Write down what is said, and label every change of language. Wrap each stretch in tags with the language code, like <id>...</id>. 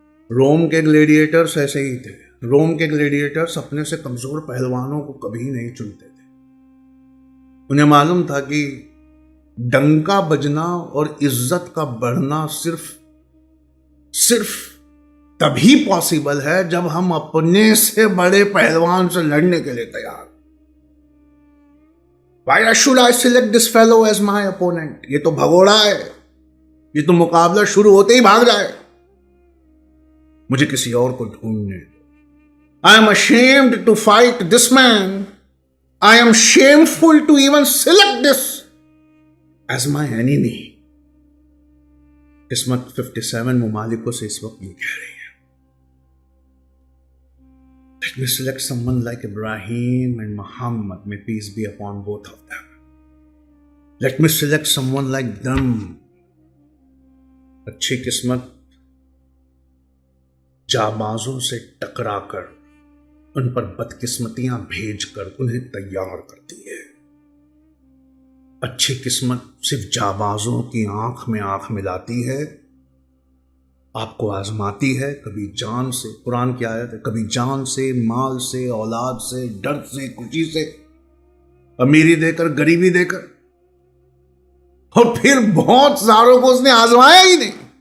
<hi>रोम के ग्लेडिएटर्स ऐसे ही थे। रोम के ग्लेडिएटर्स अपने से कमजोर पहलवानों को कभी नहीं चुनते थे। उन्हें मालूम था कि डंका बजना और इज्जत का बढ़ना सिर्फ तभी पॉसिबल है जब हम अपने से बड़े पहलवान से लड़ने के लिए तैयार।</hi> <en>Why should I select this fellow as my opponent?</en> <hi>ये तो भगोड़ा है, ये तो मुकाबला शुरू होते ही भाग जाए। मुझे किसी और को ढूंढने दो।</hi> <en>I am ashamed to fight this man. I am shameful to even select this as my enemy.</en> <hi>किस्मत 57 मुमालिकों से इस वक्त ये कह रही है,</hi> <en>let me select someone like Ibrahim and Muhammad, may peace be upon both of them. Let me select someone like them.</en> <hi>अच्छी किस्मत जाबाजों से टकराकर उन पर बदकिस्मतियां भेजकर उन्हें तैयार करती है। अच्छी किस्मत सिर्फ जाबाजों की आंख में आंख मिलाती है, आपको आजमाती है, कभी जान से, कुरान की आयत है, कभी जान से, माल से, औलाद से, दर्द से, खुशी से, अमीरी देकर, गरीबी देकर, और फिर बहुत सारों को उसने आजमाया ही नहीं।</hi>